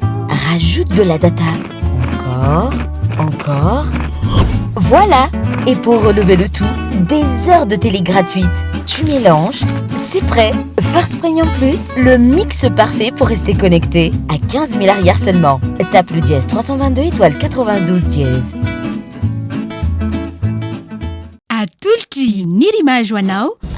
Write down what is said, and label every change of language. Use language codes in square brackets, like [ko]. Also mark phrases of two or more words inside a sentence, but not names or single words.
[fr] Rajoute de la data. Encore. Voilà. Et pour relever le tout, des heures de télé gratuites. Tu mélanges, c'est prêt. First Premium Plus, le mix parfait pour rester connecté. À 15 000 arrières seulement. Tape le dièse 322 étoile 92 dièse. [mg] Atolotry ny rimage ho anao.